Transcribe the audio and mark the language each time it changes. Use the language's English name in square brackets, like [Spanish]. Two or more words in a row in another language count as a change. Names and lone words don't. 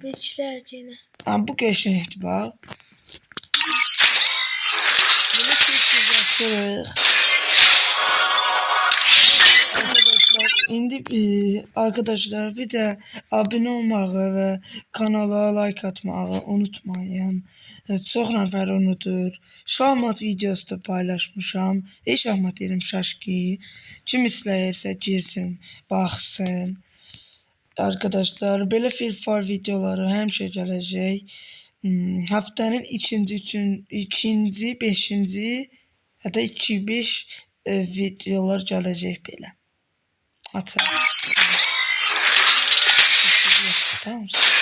[Turkish] Tebrikler gene. Ha bu geçenekti bak. Böyle çekeceksiniz. Arkadaşlar bir de abone olmağı ve kanala like atmağı unutmayın. [Azerbaijani] Çox nəfər unutur. Şahmat videosu da paylaşmışam. Şahmat yerim şaşki. Kim istəyirsə girsin, baxsın. Arkadaşlar belə filfar videoları həmişə gələcək. Haftanın ikinci, beşinci hətta 2-5 videolar gələcək belə. [Turkish] Açalım. Tamam mı?